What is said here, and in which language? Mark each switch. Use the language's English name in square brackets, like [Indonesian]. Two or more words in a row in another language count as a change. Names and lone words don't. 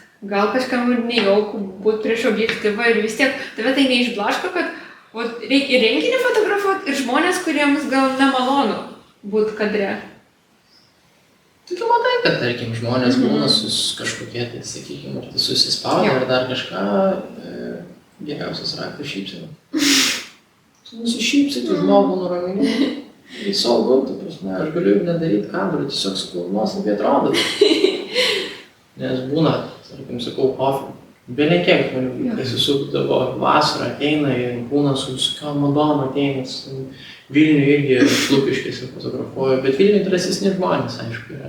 [Lithuanian] Gal kažkam ir nejauku būti prieš objektyvą ir vis tiek tave tai neišblaško, kad reikia renginį fotografuoti ir žmonės, kuriems gal nemalonu būti kadre. Tai tu matai, kad tarkim žmonės būna kažkokie, tai sakykime, ar tai susispaudę, ar dar kažką, geriausias raktas šypsena. Tu nusišypsi, tu žmogų nuramini, [English] it's all good, [Lithuanian] aš galiu nedaryti kadrų, tiesiog sakau, nuostabiai atrodo. Nes būna, tarkim, sakau, belekiek žmonių, kas įsukdavo vasarą, ateina ir būna su visokiom madom ateina, Vilniuje irgi Lukiškėse fotografuoju, bet Vilniuje drąsesni žmonės, aišku, yra.